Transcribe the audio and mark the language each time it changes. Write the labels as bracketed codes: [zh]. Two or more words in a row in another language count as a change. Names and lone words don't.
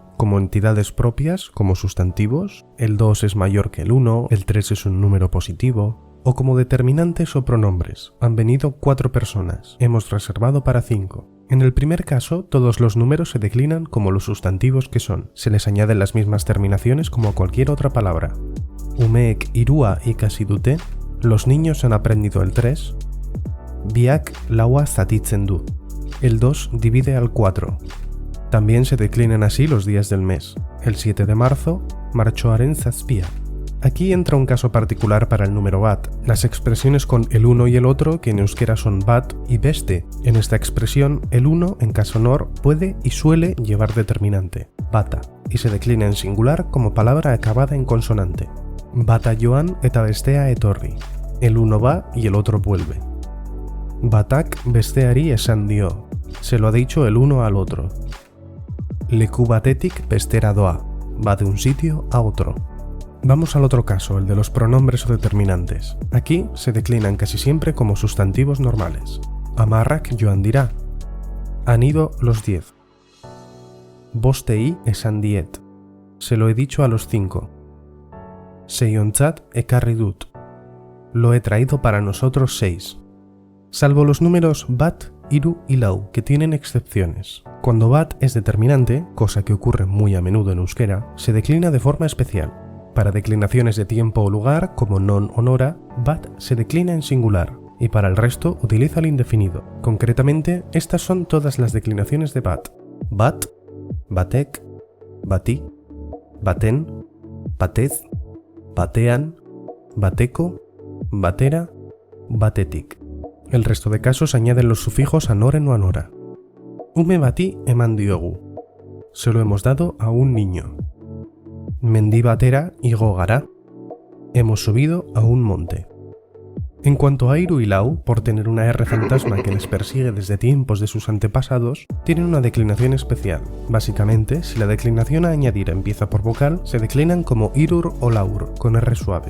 [es] Como entidades propias, como sustantivos, el 2 es mayor que el 1, el 3 es un número positivo, o como determinantes o pronombres. Han venido 4 personas, hemos reservado para 5. En el primer caso, todos los números se declinan como los sustantivos que son. Se les añaden las mismas terminaciones como a cualquier otra palabra. [eu] Umeek irua ikasi dute, [es] los niños han aprendido el 3. [eu] Biak laua zatitzen du, [es] el 2 divide al 4. También se declinan así los días del mes. El 7 de marzo, [eu] martxoaren zazpia. [es] Aquí entra un caso particular para el número bat, las expresiones con el uno y el otro que en euskera son bat y beste. En esta expresión, el uno en caso nor puede y suele llevar determinante, bata, y se declina en singular como palabra acabada en consonante. [eu] Bata joan eta bestea etorri. [es] El uno va y el otro vuelve. [eu] Batak besteari esan dio. [es] Se lo ha dicho el uno al otro. [eu] Leku batetik bestera doa. [es] Va de un sitio a otro. Vamos al otro caso, el de los pronombres o determinantes. Aquí se declinan casi siempre como sustantivos normales. [eu] Amarrak joan dira. [es] Han ido los 10. [eu] Bostei esan diet. [es] Se lo he dicho a los 5. [eu] Seiontzat ekarri dut. [es] Lo he traído para nosotros 6. Salvo los números bat, hiru y lau, que tienen excepciones. Cuando bat es determinante, cosa que ocurre muy a menudo en euskera, se declina de forma especial. Para declinaciones de tiempo o lugar, como non o nora, bat se declina en singular, y para el resto utiliza el indefinido. Concretamente, estas son todas las declinaciones de bat. [eu] Bat, batek, bati, baten, batez, batean, bateko, batera, batetik. [es] El resto de casos añaden los sufijos anoren o anora. [eu] Ume bati eman diogu. [es] Se lo hemos dado a un niño. [eu] Mendi batera igo gara. [es] Hemos subido a un monte. En cuanto a hiru y lau, por tener una R fantasma que les persigue desde tiempos de sus antepasados, tienen una declinación especial. Básicamente, si la declinación a añadir empieza por vocal, se declinan como irur o laur, con R suave.